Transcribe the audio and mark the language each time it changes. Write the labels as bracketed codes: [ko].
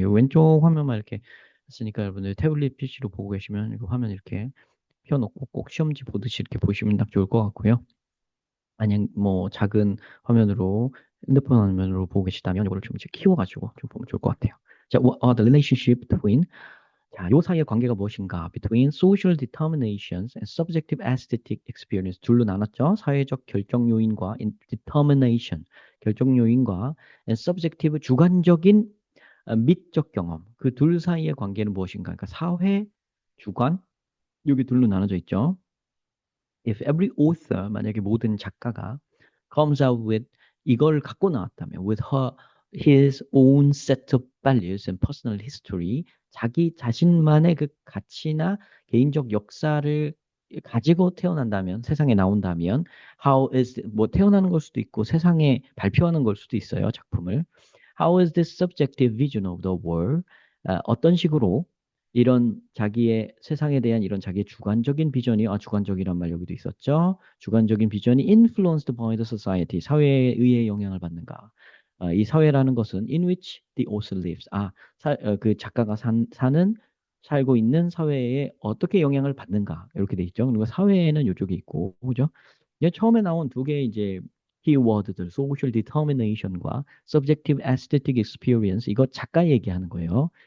[ko] 요 왼쪽 화면만 이렇게 했으니까 여러분들 태블릿 PC로 보고 계시면 이거 화면 이렇게 펴놓고 꼭 시험지 보듯이 이렇게 보시면 딱 좋을 것 같고요. 만약 뭐 작은 화면으로 핸드폰 화면으로 보고 계시다면 이거를 좀 이제 키워가지고 좀 보면 좋을 것 같아요. 자, [en] what are the relationship between [ko] 자, 요 사이의 관계가 무엇인가? [en] Between social determinations and subjective aesthetic experience. [ko] 둘로 나눴죠. 사회적 결정 요인과 determination, 결정 요인과 [en] and subjective [ko] 주관적인 미적 경험. 그 둘 사이의 관계는 무엇인가? 그러니까 사회, 주관, 여기 둘로 나눠져 있죠. [en] If every author, [ko] 만약에 모든 작가가 [en] comes out with [ko] 이걸 갖고 나왔다면 [en] with his own set of values and personal history [ko] 자기 자신만의 그 가치나 개인적 역사를 가지고 태어난다면 세상에 나온다면 [en] how is [ko] 뭐 태어나는 걸 수도 있고 세상에 발표하는 걸 수도 있어요 작품을 [en] how is this subjective vision of the world [ko] 어떤 식으로 이런 자기의 세상에 대한 이런 자기의 주관적인 비전이 주관적이란 말 여기도 있었죠. 주관적인 비전이 [en] influenced by the society [ko] 사회에 의해 영향을 받는가. 이 사회라는 것은 [en] in which the author lives. [ko] 그 작가가 사는 살고 있는 사회에 어떻게 영향을 받는가 이렇게 돼 있죠. 그리고 사회에는 이쪽에 있고 그죠? 이제 처음에 나온 두 개의 이제 키워드들 social determination과 [en] subjective aesthetic experience [ko] 이거 작가 얘기하는 거예요.